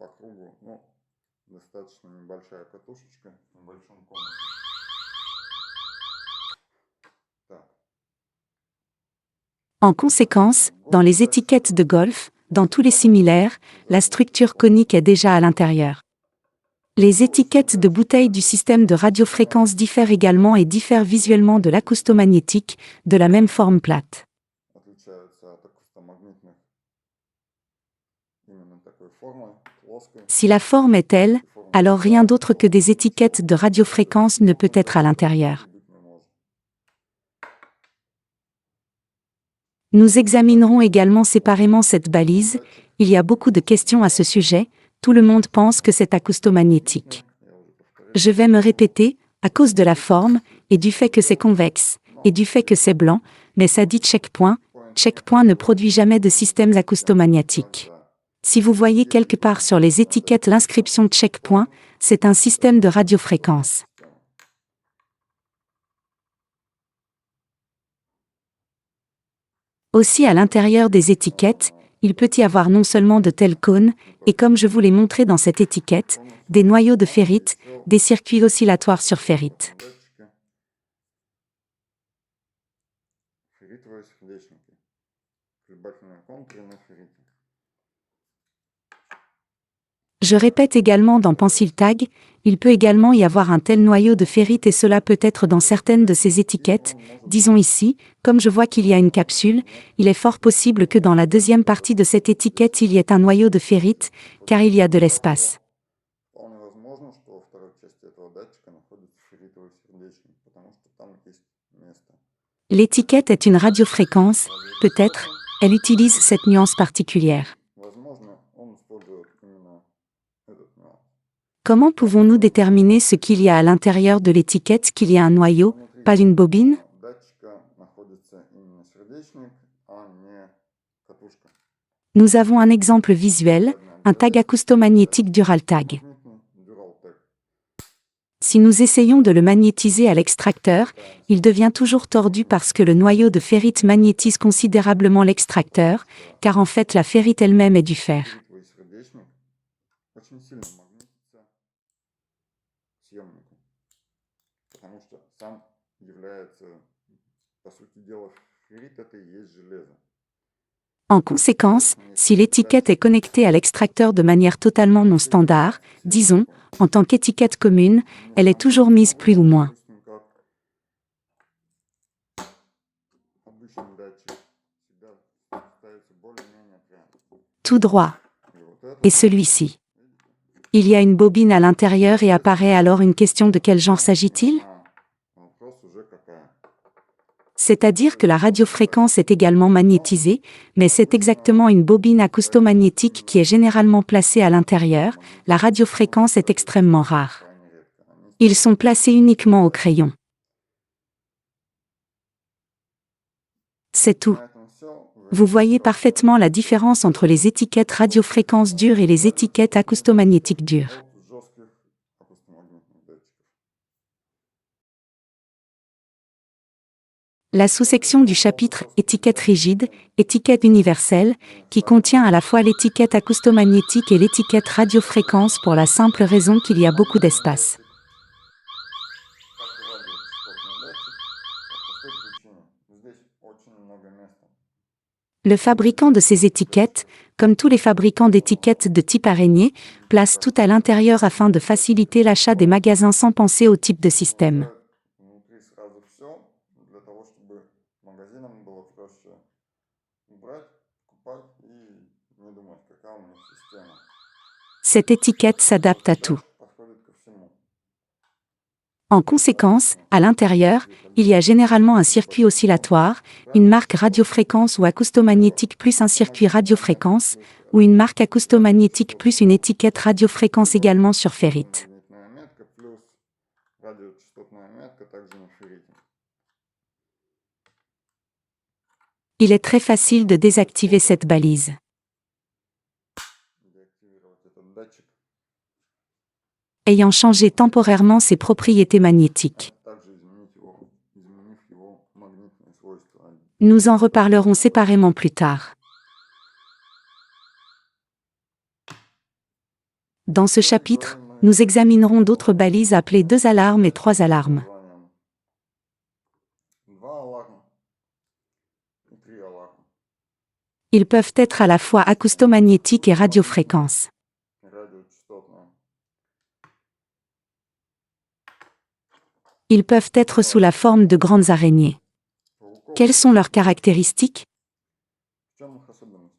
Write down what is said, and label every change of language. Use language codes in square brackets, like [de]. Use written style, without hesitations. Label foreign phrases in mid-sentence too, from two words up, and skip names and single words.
[fr] En conséquence, dans les étiquettes de golf, dans tous les similaires, la structure conique est déjà à l'intérieur. Les étiquettes de bouteilles du système de radiofréquence diffèrent également et diffèrent visuellement de l'acoustomagnétique, de la même forme plate. [ru] Отличаются от акустомагнитных именно такой формой, плоской. [fr] Si la forme est telle, alors rien d'autre que des étiquettes de radiofréquence ne peut être à l'intérieur. [ru] Быть не может. [fr] Nous examinerons également séparément cette balise. Il y a beaucoup de questions à ce sujet. Tout le monde pense que c'est acoustomagnétique. [ru] Я уже повторил. [fr] Je vais me répéter, à cause de la forme, et du fait que c'est convexe, et du fait que c'est blanc, mais ça dit checkpoint. Checkpoint ne produit jamais de systèmes acoustomagnétiques. Si vous voyez quelque part sur les étiquettes l'inscription checkpoint, c'est un système de radiofréquence. Aussi à l'intérieur des étiquettes, il peut y avoir non seulement de tels cônes, et comme je vous l'ai montré dans cette étiquette, des noyaux de ferrite, des circuits oscillatoires sur ferrite. [ru] Датчики. Ферритовые сердечники. Колебательные контуры на феррите. [fr] Je répète également dans [en] Pencil Tag, [fr] il peut également y avoir un tel noyau de ferrite et cela peut être dans certaines de ces étiquettes. Disons ici, comme je vois qu'il y a une capsule, il est fort possible que dans la deuxième partie de cette étiquette il y ait un noyau de ferrite, car il y a de l'espace. [ru] Вполне возможно, что во второй части этого датчика находится ферритовый сердечник, потому что там есть место. [fr] L'étiquette est une radiofréquence, peut-être, elle utilise cette nuance particulière. [ru] Возможно, он использует именно этот нюанс. [fr] Comment pouvons-nous déterminer ce qu'il y a à l'intérieur de l'étiquette, qu'il y a un noyau, pas une bobine? [ru] Датчика находится именно сердечник, а не катушка. [fr] Nous avons un exemple visuel, un tag acoustomagnétique Duraltag. [ru] Магнитный Duraltag. [fr] Si nous essayons de le magnétiser à l'extracteur, il devient toujours tordu parce que le noyau de ferrite magnétise considérablement l'extracteur, car en fait la ferrite elle-même est du fer. [ru] Ферритовый сердечник очень сильно магнитится съемнику, потому что сам является, по сути дела, феррит это и есть железо. [fr] En conséquence, si l'étiquette est connectée à l'extracteur de manière totalement non standard, disons, en tant qu'étiquette commune, elle est toujours mise plus ou moins. [ru] Допустим, как обычный датчик всегда ставится более-менее прямо. [fr] Tout droit. [ru] И вот это, [fr] Et celui-ci. Il y a une bobine à l'intérieur et apparaît alors une question de quel genre s'agit-il? [ru] вопрос уже какая. [fr] C'est-à-dire que la radiofréquence est également magnétisée, mais c'est exactement une bobine acoustomagnétique qui est généralement placée à l'intérieur. La radiofréquence est extrêmement rare. [ru] Крайне редко. Они [fr] Ils sont placés uniquement au crayon. C'est tout. [ru] на этом все. [fr] Vous voyez parfaitement la différence entre les étiquettes radiofréquence dures et les étiquettes acoustomagnétiques dures. [ru] От жестких акустомагнитных датчиков. [fr] La sous-section du chapitre étiquette rigide, étiquette universelle, qui contient à la fois l'étiquette acoustomagnétique et l'étiquette radiofréquence pour la simple raison qu'il y a beaucoup d'espace. [ru] Как и радиочастотный датчик, по простой причине. Здесь очень много места. [fr] Le fabricant de ces étiquettes, comme tous les fabricants d'étiquettes de type araignée, place tout à l'intérieur afin de faciliter l'achat des magasins sans penser au type de système. [ru] Внутри сразу все, для того, чтобы магазинам было проще брать, покупать и не думать, какая у них система. [fr] Cette étiquette s'adapte à tout. [ru] Подходит ко всему. [fr] En conséquence, à l'intérieur, il y a généralement un circuit oscillatoire, une marque radiofréquence ou acoustomagnétique plus un circuit radiofréquence, ou une marque acoustomagnétique plus une étiquette radiofréquence également sur ferrite. [ru] Магнитная метка плюс радиочастотная метка также на феррите. [fr] Il est très facile de désactiver cette balise. [ru] Деактивировать этот датчик. [fr] Ayant changé temporairement ses propriétés magnétiques. [ru] Также изменив его магнитные свойства. [fr] Nous en reparlerons séparément plus tard. Dans ce chapitre, nous examinerons d'autres balises appelées 2 alarmes et 3 alarmes. [ru] Названием 2 аларма и 3 аларма. [fr] Ils peuvent être à la fois acoustomagnétiques et radiofréquences. [ru] Радиочастотная. [fr] Ils peuvent être sous la forme de grandes araignées. [ru] пауков. [fr] Quelles sont leurs caractéristiques? [ru] В чем их особенность?